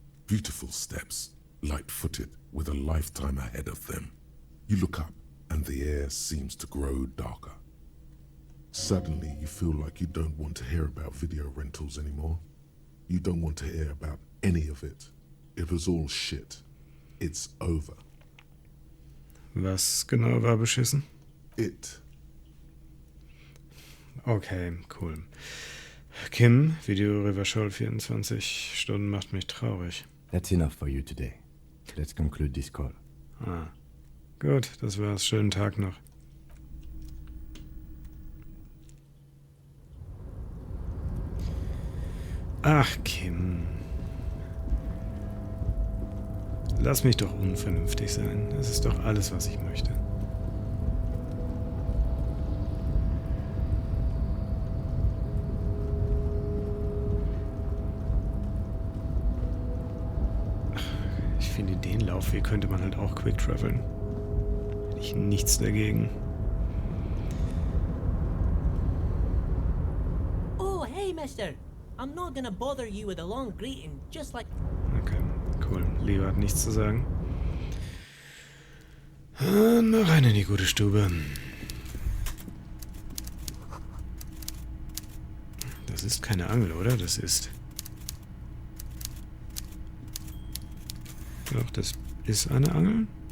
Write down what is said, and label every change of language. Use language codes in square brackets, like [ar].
[en] Beautiful steps, light-footed with a lifetime ahead of them. You look up and the air seems to grow darker. Suddenly you feel like you don't want to hear about video rentals anymore. You don't want to hear about any of it. It was all shit. It's over. [de] Was genau war beschissen? [en] It. Okay, cool. [de] Kim, Video Revachol 24 Stunden macht mich traurig. [en] That's enough for you today. Let's conclude this call. [de] Gut, das war's. Schönen Tag noch. Ach, Kim. Lass mich doch unvernünftig sein. Das ist doch alles, was ich möchte. Ich finde, den Laufweg könnte man halt auch quick traveln. Hätte ich nichts dagegen. [en] Oh, hey, mister. I'm not gonna bother you with a long greeting, just like... Okay, cool. [de] Leo hat nichts zu sagen. Noch rein in die gute Stube. Das ist keine Angel, oder? Das ist... Doch, das ist eine Angel?